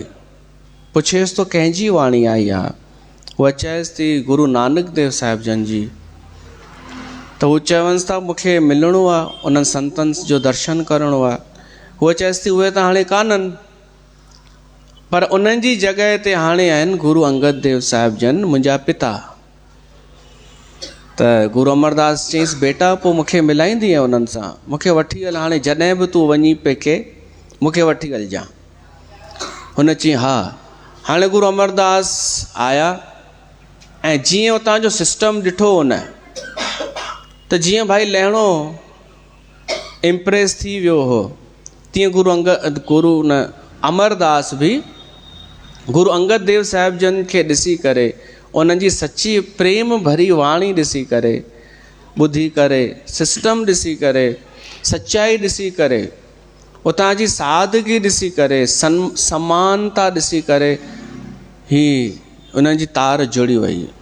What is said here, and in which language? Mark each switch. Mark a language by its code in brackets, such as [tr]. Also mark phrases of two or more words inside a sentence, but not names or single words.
[sd] पुछेसि तो कंहिंजी वाणी आई आहे, उहा चएसि थी गुरु नानक देव साहिब जन जी। त हू चवनिसि था मूंखे मिलणो आहे, उन्हनि संतनि जो दर्शन करिणो आहे। उहा चएसि थी उहे त हाणे कान्हनि, पर उन्हनि जी जॻह ते हाणे आहिनि गुरु अंगद देव साहिब जन, मुंहिंजा पिता। त गुरु अमरदास चयईंसि बेटा पोइ मूंखे मिलाईंदीअ उन्हनि सां, मूंखे वठी हल, हाणे जॾहिं बि तूं वञी पेके मूंखे वठी हलिजांइ। हुन चई हा। हाणे गुरु अमरदास आया ऐं जीअं उतां जो सिस्टम ॾिठो उन, त जीअं भाई लहिणो इम्प्रेस थी वियो हो, तीअं गुरु अमरदास बि गुरु अंगद देव साहिब जन खे ॾिसी करे, उन्हनि जी सची प्रेम भरी वाणी ॾिसी करे, ॿुधी करे, सिस्टम ॾिसी करे, सचाई ॾिसी करे, उतां जी सादगी ॾिसी करे, समानता ॾिसी करे ही उन्हनि जी तार जुड़ी वई।